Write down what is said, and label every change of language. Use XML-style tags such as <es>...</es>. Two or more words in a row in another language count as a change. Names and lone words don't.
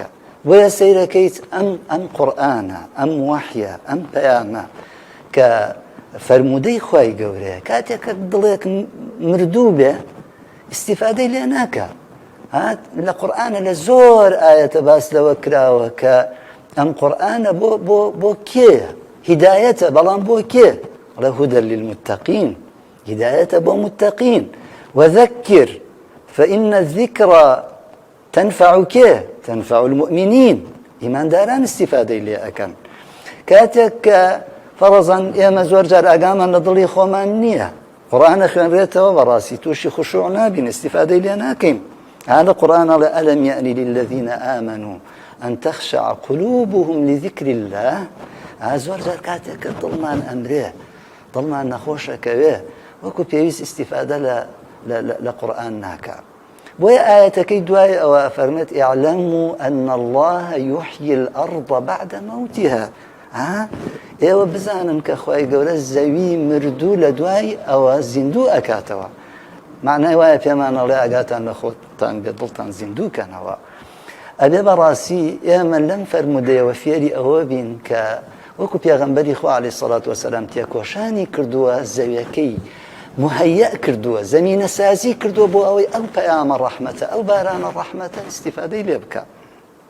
<ckb>بۆیە سەیرەکەیت ئەم قورئانە، ئەم وەحیە، ئەم پەیامە کە فەرمودەی خوای گەورەیە، کاتێک کە دڵێک مردوو بێ ئیستیفادەی لێ ناکە. لە قورئانە لە زۆر ئایەتە باس لەوە کراوە کە ئەم قورئانە بۆ کێیە؟ هیدایەتە، بەڵام بۆ کێ؟ ئەڵێ</ckb> <ar>هودە للمتەقین،</ar> <ckb>هیدایەتە بۆ متەقین.</ckb> <ar>وذەکر فإن الذكرى تنفع كيه؟ تنفع المؤمنين.</ar> <ckb>ئیمانداران استیفادەی لێ ئەکەن. کاتێک کە فەرەزەن ئێمە زۆر جار ئاگامان لە دڵی خۆمان نییە، قورئانە خوێنرێتەوە بەڕاستی تووشی خوشوع نابین، استیفادەی لێ ناکەین.</ckb> <ar>هذا قرآن ألم يأن للذين آمنوا أن تخشع قلوبهم لذكر الله.</ar> <ckb>زۆر جار کاتێک کە دڵمان ئەمرێ، دڵمان نەخۆشەکەوێ، وەکو پێویست استیفادە لە قورئان ناکە. بۆیە ئایەتەکەی دوای ئەوە فەرمێت</ckb> <ar>اعلموا أن الله يحيي الأرض بعد موتها.</ar> <ckb>ئێوە بزانن کە خوای گەورە زەوی مردوو لە دوای ئەوە زیندوو ئەکاتەوە. معنای وایە پێمان ئەڵێ ئاگاتان لە خۆتان بێت، دڵتان زیندووکەنەوە. ئەبێ بەڕاستی ئێمە لەم فەرمودەیەوە فێری ئەوە بین کە وەکو پێغەمبەری خوا</ckb> <ar>عەلەیهی سەڵات وەسەلام</ar> <ckb>تێکۆشانی کردووە، زەویەکەی مهەیە کردووە، زەمینە سازی کردووە بۆ ئەوەی ئەو پەیامە ڕەحمەتە، ئەو بارانە ڕەحمەتە ئیستیفادەی لێ بکە.</ckb>